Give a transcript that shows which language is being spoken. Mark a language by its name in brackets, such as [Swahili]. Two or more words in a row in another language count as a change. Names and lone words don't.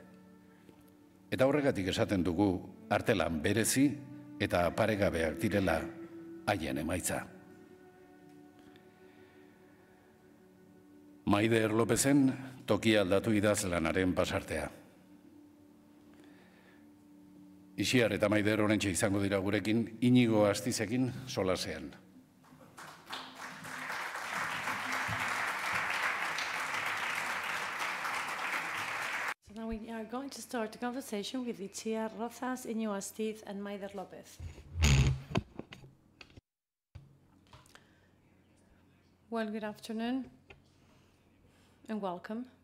[Basque] Eta horregatik esaten dugu artelan berezi eta paregabeak direla haien emaitza. Maider Lópezen tokia aldatu idazlanaren pasartea. Ixiar eta Maider orentxe izango dira gurekin, Iñigo Astizekin solasean. [English] Now we are going to start the conversation with Ixiar, Rozas, Iñigo Astiz, and Maider López. Well, good afternoon and welcome.